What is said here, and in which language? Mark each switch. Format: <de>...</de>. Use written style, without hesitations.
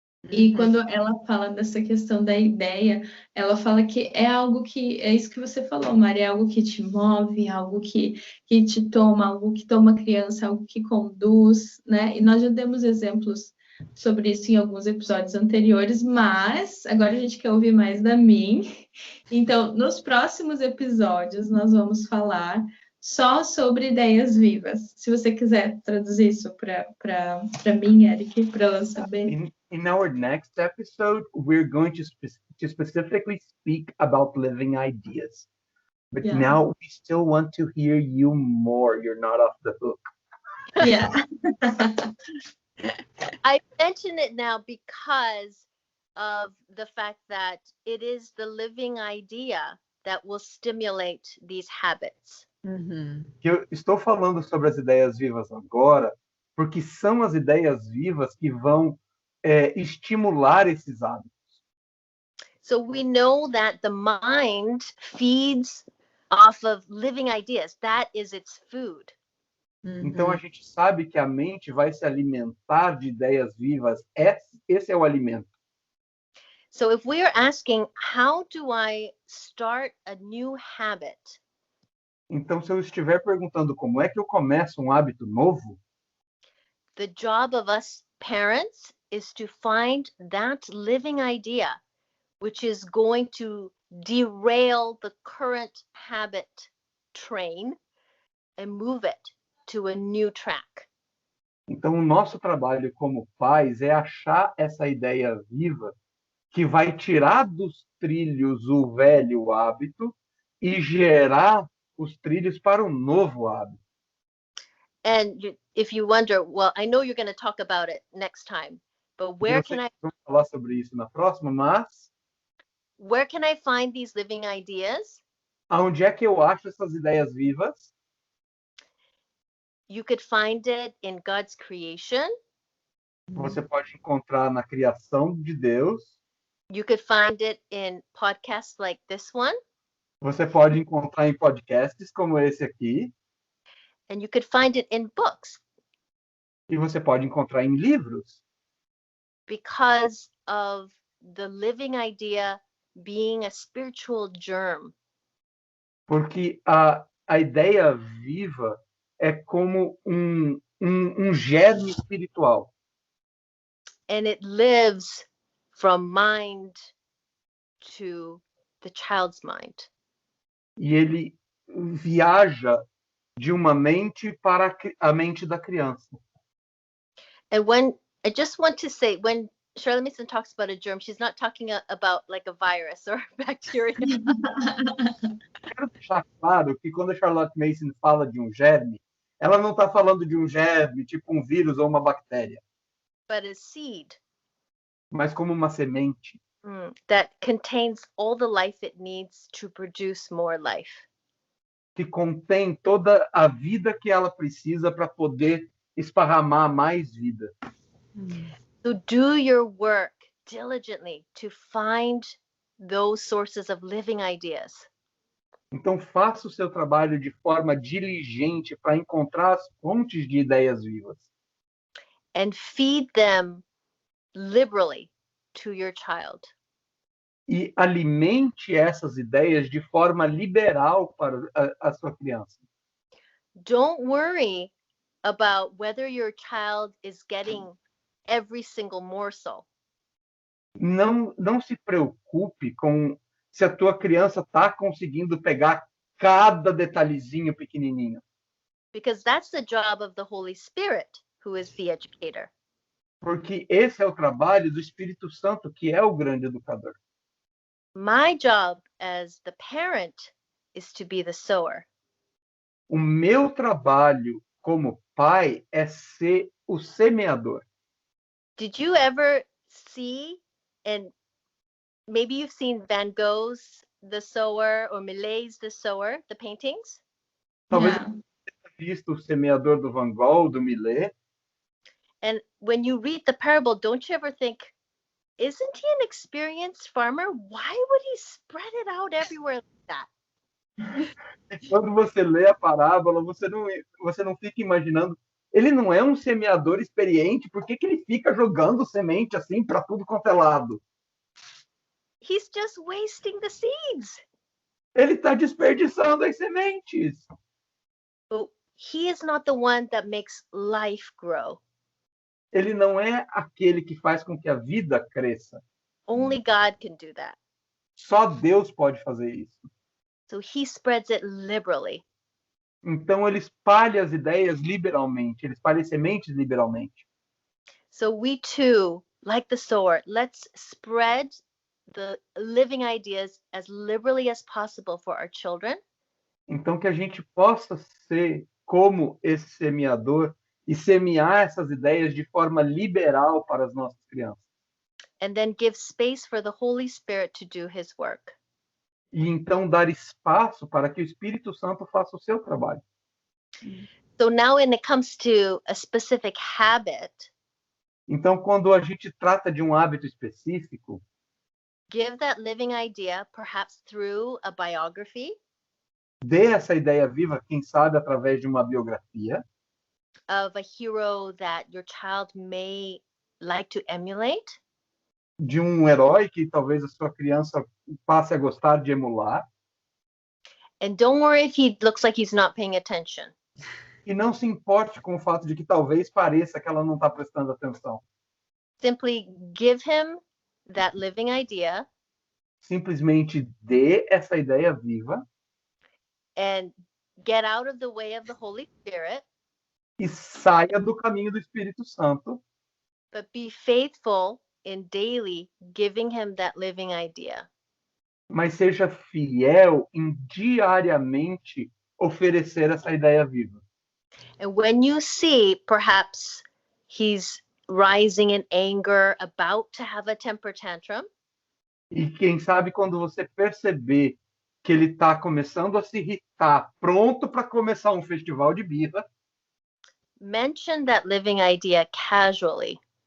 <pt>E quando ela fala dessa questão da ideia, ela fala que é algo que, é isso que você falou, Maria, é algo que te move, algo que te toma, algo que toma a criança, algo que conduz, né? E nós já demos exemplos sobre isso em alguns episódios anteriores, mas agora a gente quer ouvir mais da Min. Então, nos próximos episódios, nós vamos falar só sobre ideias vivas. Se você quiser traduzir isso para mim, Eric, para ela saber.</pt> <en>In our next episode, we're going to specifically speak about living ideas. But Yeah. now we still want to hear you more. You're not off the hook. Yeah. I mention it now because of the fact that it is the living idea that will stimulate these habits.</en> <pt>Eu estou falando sobre as ideias vivas agora, porque são as ideias vivas que vão estimular esses hábitos.</pt> <en>So we know that the mind feeds off of living ideas. That is its food.</en> <pt>Então a gente sabe que a mente vai se alimentar de ideias vivas. Esse é o alimento.</pt> <en>So if we are asking, how do I start a new habit?</en> <pt>Então, se eu estiver perguntando como é que eu começo um hábito novo,</pt> <en>The job of us parents is to find that living idea, which is going to derail the current habit train and move it to a new track.</en> <pt>então o nosso trabalho como pais é achar essa ideia viva que vai tirar dos trilhos o velho hábito e gerar os trilhos para um novo hábito.</pt> <en>And if you wonder, well, I know you're going to talk about it next time, but where can I</en> <pt>Vamos falar sobre isso na próxima, mas</pt> <en>find these living ideas?</en> <pt>aonde é que eu acho essas ideias vivas?</pt> <en>You could find it in God's creation.</en> <pt>Você pode encontrar na criação de Deus.</pt> <en>You could find it in podcasts like this one.</en> <pt>Você pode encontrar em podcasts como esse aqui.</pt> <en>And you could find it in books.</en> <pt>E você pode encontrar em livros.</pt> <en>because of the living idea being a spiritual germ.</en> <pt>Porque a ideia viva é como um germe espiritual.</pt> <en>And it lives from mind to the child's mind.</en> <pt>E ele viaja de uma mente para a mente da criança.</pt> <en>And when I just want to say, when Charlotte Mason talks about a germ, she's not talking about like a virus or bacteria.</en> <pt>Quero deixar claro que quando a Charlotte Mason fala de um germe, ela não está falando de um germe, tipo um vírus ou uma bactéria,</pt> <en>But a seed</en> <pt>mas como uma semente</pt> <en>that contains all the life it needs to produce more life.</en> <pt>que contém toda a vida que ela precisa para poder esparramar mais vida.</pt> <en>So do your work diligently to find those sources of living ideas.</en> <pt>Então faça o seu trabalho de forma diligente para encontrar as fontes de ideias vivas.</pt> <en>And feed them liberally to your child.</en> <pt>E alimente essas ideias de forma liberal para a sua criança.</pt> <en>Don't worry about whether your child is getting every single morsel.</en> <pt>Não se preocupe com se a tua criança está conseguindo pegar cada detalhezinho pequenininho.</pt> <en>Because that's the job of the Holy Spirit, who is the educator.</en> <pt>Porque esse é o trabalho do Espírito Santo, que é o grande educador.</pt> <en>My job as the parent is to be the sower.</en> <pt>O meu trabalho como pai é ser o semeador.</pt> <en>Did you ever see, and maybe you've seen Van Gogh's The Sower or Millet's The Sower, the paintings?</en> <pt>Talvez</pt> <en>Yeah.</en> <pt>você tenha visto o semeador do Van Gogh, do Millet.</pt> <en>And when you read the parable, don't you ever think, isn't he an experienced farmer? Why would he spread it out everywhere like that?</en> <pt>E quando você lê a parábola, você não fica imaginando, ele não é um semeador experiente, por que ele fica jogando semente assim para tudo quanto é lado?</pt> <en>He's just wasting the seeds.</en> <pt>Ele está desperdiçando as sementes.</pt> <en>But he is not the one that makes life grow.</en> <pt>Ele não é aquele que faz com que a vida cresça.</pt> <en>Only God can do that.</en> <pt>Só Deus pode fazer isso.</pt> <en>So he spreads it liberally.</en> <pt>Então ele espalha as ideias liberalmente, ele espalha as sementes liberalmente.</pt> <en>So we too, like the sower, let's spread the living ideas as liberally as possible for our children.</en> <pt>Então que a gente possa ser como esse semeador e semear essas ideias de forma liberal para as nossas crianças.</pt> <en>And then give space for the Holy Spirit to do his work.</en> <pt>E então dar espaço para que o Espírito Santo faça o seu trabalho.</pt> <en>So now when it comes to a specific habit,</en> <pt>Então quando a gente trata de um hábito específico,</pt> <en>give that living idea perhaps through a biography</en> <pt>dê essa ideia viva, quem sabe através de uma biografia,</pt> <en>of a hero that your child may like to emulate.</en> <pt>de um herói que talvez a sua criança passe a gostar de emular.</pt> <en>And don't worry if he looks like he's not paying attention.</en> <pt>E não se importe com o fato de que talvez pareça que ela não está prestando atenção.</pt> <en>Simply give him that living idea</en> <pt>Simplesmente dê essa ideia viva</pt> <en>and get out of the way of the Holy Spirit,</en> <pt>e saia do caminho do Espírito Santo,</pt> <en>but be faithful in daily giving him that living idea.</en> <pt>mas seja fiel em diariamente oferecer essa ideia viva.</pt> <en>And when you see perhaps he's rising in anger, about to have a temper tantrum,</en> <pt>E quem sabe quando você perceber que ele está começando a se irritar, pronto para começar um festival de birra,</pt> <en>mention that living idea casually.</en>